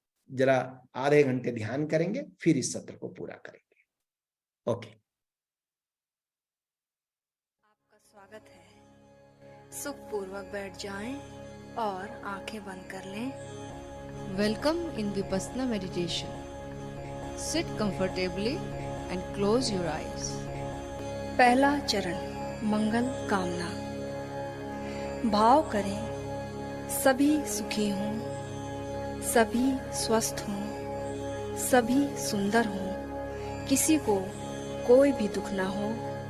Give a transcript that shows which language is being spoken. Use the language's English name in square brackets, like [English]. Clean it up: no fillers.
[Hindi] जरा आधे घंटे ध्यान करेंगे, फिर इस सत्र को पूरा करेंगे। [English] Okay. [Hindi] आपका स्वागत है। सुखपूर्वक बैठ जाएं और आंखें बंद कर लें। [English] Welcome in Vipassana meditation. Sit comfortably and close your eyes. [Hindi] पहला चरण, मंगल कामना। भाव करें सभी सुखी हों, सभी स्वस्थ हों, सभी सुंदर हों, किसी को कोई भी दुख ना हो।